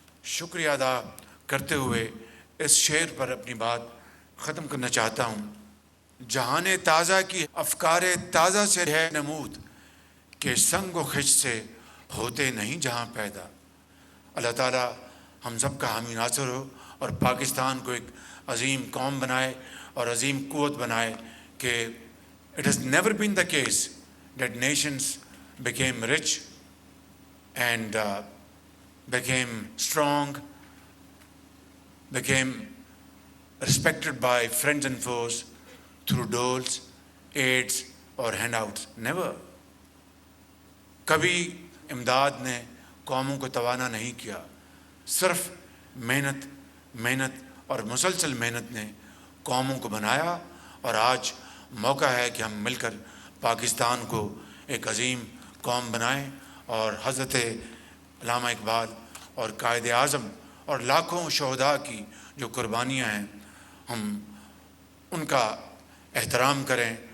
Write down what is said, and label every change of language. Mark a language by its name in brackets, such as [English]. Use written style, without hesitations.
[Urdu] شکریہ ادا کرتے ہوئے اس شعر پر اپنی بات ختم کرنا چاہتا ہوں۔ جہان تازہ کی افکار تازہ سے ہے نمود، کہ سنگ و خش سے ہوتے نہیں جہاں پیدا۔ اللہ تعالیٰ ہم سب کا حامی ناصر ہو، اور پاکستان کو ایک عظیم قوم بنائے اور عظیم قوت بنائے، کہ [English] It has never been the case that nations became rich and became strong, became respected by friends and foes through doles, aids اور handouts. Never. [Urdu] کبھی امداد نے قوموں کو توانا نہیں کیا. صرف محنت اور مسلسل محنت نے قوموں کو بنایا. اور آج موقع ہے کہ ہم مل کر پاکستان کو ایک عظیم قوم بنائیں اور حضرت علامہ اقبال اور قائد اعظم اور لاکھوں شہداء کی جو قربانیاں ہیں ہم ان کا احترام کریں.